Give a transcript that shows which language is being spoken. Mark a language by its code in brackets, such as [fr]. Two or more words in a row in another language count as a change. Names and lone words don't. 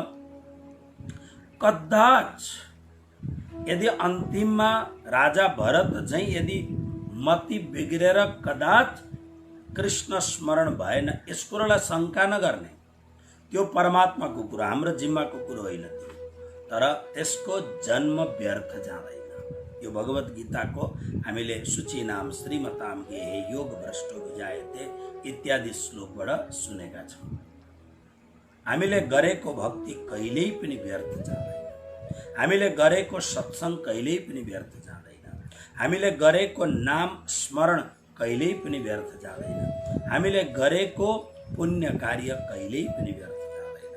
[ne] कदाच यदि अन्तिममा राजा भरत झैं यदि मति बिग्रेर कदाच कृष्ण स्मरण भएन, यस कुरोलाई शङ्का नगर्ने, त्यो परमात्माको कुरो, हाम्रो जिम्माको कुरो होइन त्यो, तर त्यसको जन्म व्यर्थ जाँदैन। यो भगवत गीताको हामीले [sa] सूची नाम श्रीमताम गेहे योग भ्रष्टो विजायते [ne] इत्यादि श्लोकबाट सुनेका छौँ। हामीले गरेको भक्ति कहिल्यै पनि व्यर्थ जाँदैन, हामीले गरेको सत्सङ्ग कहिल्यै पनि व्यर्थ जाँदैन, हामीले गरेको नाम स्मरण कहिल्यै पनि व्यर्थ जाँदैन, हामीले गरेको पुण्य कार्य कहिल्यै पनि व्यर्थ जाँदैन।